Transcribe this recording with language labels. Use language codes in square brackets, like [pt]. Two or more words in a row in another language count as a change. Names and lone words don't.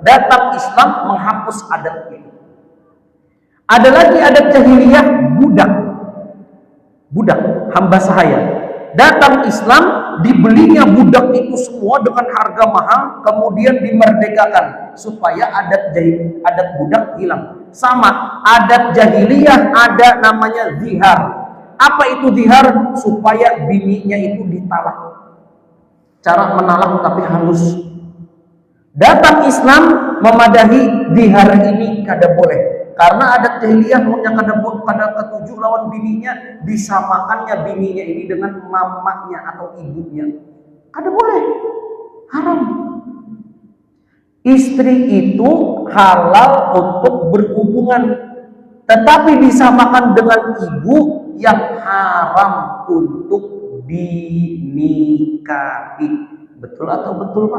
[id] Datang Islam menghapus adat itu. Ada lagi adat jahiliyah budak, hamba sahaya. Datang Islam, dibelinya budak itu semua dengan harga mahal, kemudian dimerdekakan supaya adat budak hilang. Sama, adat jahiliyah ada namanya zihar. Apa itu zihar? Supaya bininya itu ditalak. Cara menalak tapi halus. [bjn] Datang Islam memadahi zihar ini kada boleh. Karena adat jahiliyah kada ketujuh lawan bininya, disamakannya bininya ini dengan mamanya atau ibunya. Kada boleh. [id] Haram. Istri itu halal untuk berhubungan, tetapi disamakan dengan ibu yang haram untuk dinikahi. Betul atau betul Pak?